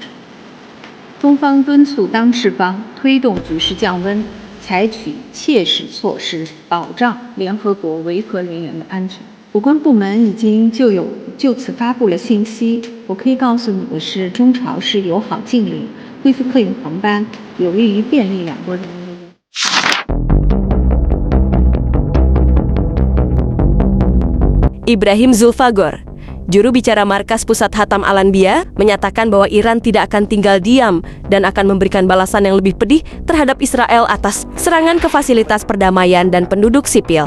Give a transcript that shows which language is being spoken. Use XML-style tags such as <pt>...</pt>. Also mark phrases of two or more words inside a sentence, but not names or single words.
<zh>中方敦促当事方推动局势降温，采取切实措施，保障联合国维和人员的安全。有关部门已经就此发布了信息。我可以告诉你的是，中朝是友好近邻，恢复客运航班，有利于便利两国人民的。</zh> <id>Ibrahim Zulfagor, juru bicara Markas Pusat Hatam Al-Anbiya, menyatakan bahwa Iran tidak akan tinggal diam dan akan memberikan balasan yang lebih pedih terhadap Israel atas serangan ke fasilitas perdamaian dan penduduk sipil.</id>